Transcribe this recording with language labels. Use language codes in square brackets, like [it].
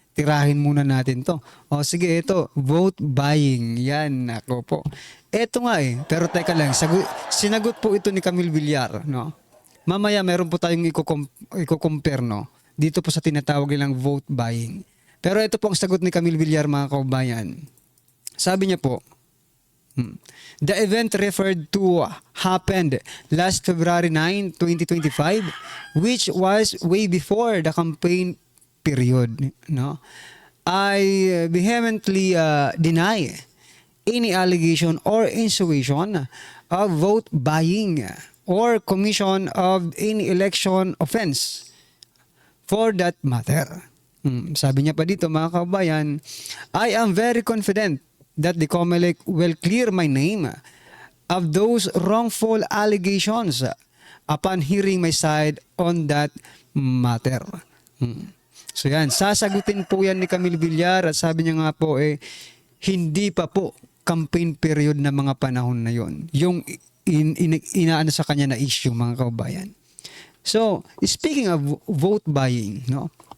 [tl] Tirahin muna natin to. O sige, ito, vote buying. Yan, ako po. Eto nga pero teka lang, sinagot po ito ni Camille Villar, no? Mamaya meron po tayong i-compare, no? Dito po sa tinatawag nilang vote buying. Pero ito po ang sagot ni Camille Villar, mga kaubayan. Sabi niya po, [en] the event referred to happened last February 9, 2025, which was way before the campaign period. No, I vehemently deny any allegation or insinuation of vote buying or commission of any election offense for that matter. [tl] Sabi niya pa dito mga kabayan, [en] I am very confident that the COMELEC will clear my name of those wrongful allegations upon hearing my side on that matter. [tl] So yan, sasagutin po yan ni Camille Villar at sabi niya nga po hindi pa po campaign period na mga panahon na yon. Yung inaano sa kanya na issue mga kaubayan. [en] So, speaking of vote buying, no?